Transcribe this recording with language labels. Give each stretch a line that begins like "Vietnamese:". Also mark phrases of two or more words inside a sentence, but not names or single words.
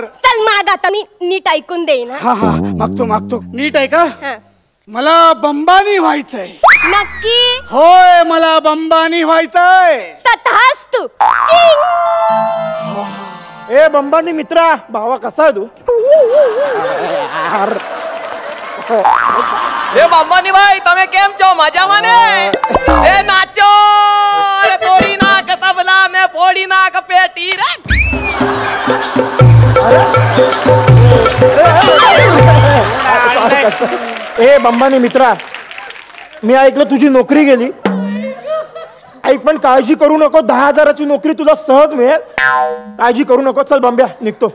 Marathi: चल माग आता, मी नीट ऐकून देईन. हा हा, मागतो. नीट आहे का? हा. मला बंबानी व्हायचंय. नक्की? होय, मला बंबानी व्हायचंय. तथास्तु. ए बंबानी मित्रा, भावा कसा आहे तू?
Gujarati: એ બાંબાની ભાઈ, તમે કેમ છો? મજામાં ને? એ નાચો, અરે તોડી નાખ તબલા, મે ફોડી નાખ પેટી રે.
Marathi: ए बंबानी मित्रा, मी ऐकलं तुझी नोकरी गेली. ऐक, पण काळजी करू नको, 10,000ची नोकरी तुला सहज मिळेल. काळजी करू नको. चल बंब्या, निघतो.